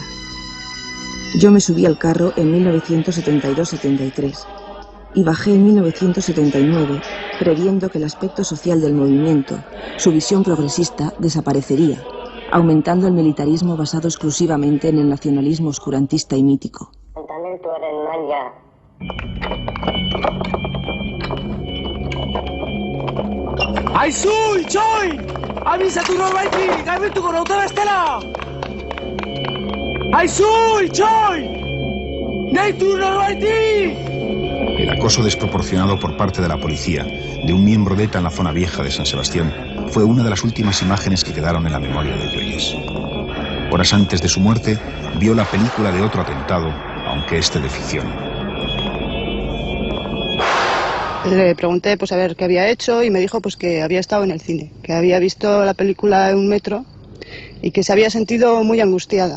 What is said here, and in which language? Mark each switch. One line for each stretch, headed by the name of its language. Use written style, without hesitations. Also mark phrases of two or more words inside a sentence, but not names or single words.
Spanish: Yo me subí al carro en 1972-73 y bajé en 1979, previendo que el aspecto social del movimiento, su visión progresista, desaparecería, aumentando el militarismo basado exclusivamente en el nacionalismo oscurantista y mítico.
Basque: Aizu, itxoin! Abizatu norbaitik, garbituko nauta bestela! Aizu, itxoin! Deitu norbaitik!
Spanish: El acoso desproporcionado por parte de la policía de un miembro de ETA en la zona vieja de San Sebastián fue una de las últimas imágenes que quedaron en la memoria de Yoyes. Horas antes de su muerte, vio la película de otro atentado, aunque este de ficción. Le pregunté pues a ver qué había hecho y me dijo pues que había estado en el cine, que había visto la película en un metro y que se había sentido muy angustiada.